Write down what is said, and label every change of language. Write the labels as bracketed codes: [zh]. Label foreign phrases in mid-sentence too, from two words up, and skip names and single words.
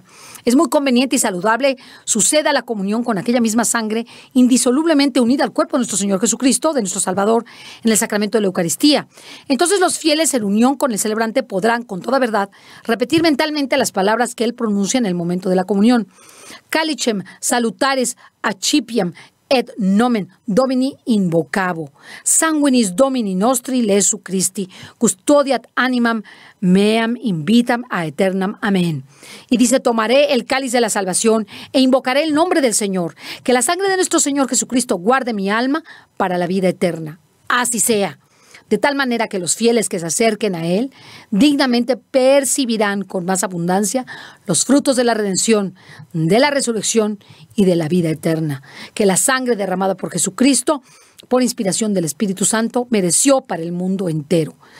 [es] Es muy conveniente y saludable suceda la comunión con aquella misma sangre indisolublemente unida al cuerpo de nuestro Señor Jesucristo, de nuestro Salvador, en el sacramento de la Eucaristía. Entonces los fieles en unión con el celebrante podrán, con toda verdad, repetir mentalmente las palabras que él pronuncia en el momento de la comunión. [la] Calicem salutares accipiam et nomen Domini invocabo, sanguinis Domini nostri Jesu Christi, custodiat animam meam invitam a eternam. [es] Amén. Y dice, tomaré el cáliz de la salvación e invocaré el nombre del Señor, que la sangre de nuestro Señor Jesucristo guarde mi alma para la vida eterna. Así sea. De tal manera que los fieles que se acerquen a Él dignamente percibirán con más abundancia los frutos de la redención, de la resurrección y de la vida eterna, que la sangre derramada por Jesucristo, por inspiración del Espíritu Santo, mereció para el mundo entero.